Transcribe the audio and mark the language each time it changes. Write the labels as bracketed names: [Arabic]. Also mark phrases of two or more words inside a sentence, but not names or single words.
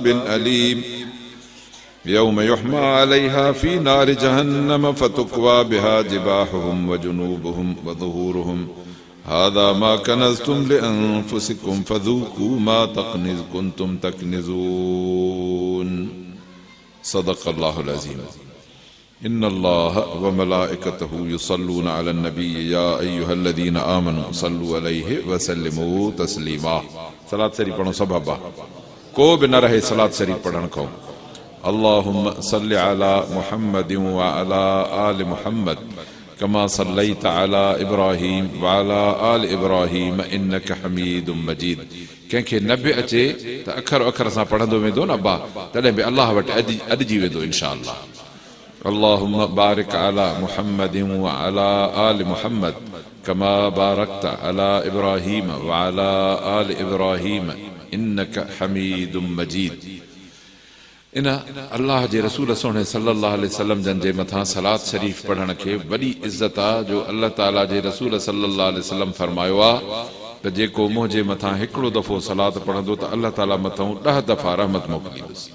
[Arabic] أليم يوم يحمى عليها في نار جهنم فتكوى بها جباههم وجنوبهم وظهورهم هذا ما كنزتم لأنفسكم فذوقوا ما كنتم تكنزون صدق الله العظيم إن الله وملائكته يصلون على النبي يا أيها الذين آمنوا صلوا عليه وسلموا تسليما [Sindhi] सलात शरीफ पढ़ो सबब आहे, को बि न रहे सलात शरीफ पढ़ण खां। [Arabic] اللهم صل على محمد وعلى آل محمد كما صليت على إبراهيم وعلى آل إبراهيم إنك حميد مجيد. [Sindhi] कंहिंखे न बि अचे त अखर अखर सां पढ़ंदो वेंदो न अब्बा, तॾहिं बि अलाह वटि अॾिजी वेंदो [Arabic] إن شاء الله. اللهم بارك على محمد وعلى آل محمد كما باركت على إبراهيم وعلى آل إبراهيم إنك حميد مجيد. [Sindhi] इन अल्लाह जे रसूल सोने [Arabic] صلى الله عليه وسلم [Sindhi] जन जे मथां सलात शरीफ पढ़ण खे वॾी इज़त आहे, जो अल्लाह ताला जे रसूल [Arabic] صلى الله عليه وسلم [Sindhi] फरमायो आहे त जेको मुंहिंजे मथां हिकिड़ो दफ़ो सलात पढ़ंदो त अल्लाह ताला मथां 10 दफ़ा रहमत मोकिलींदुसि।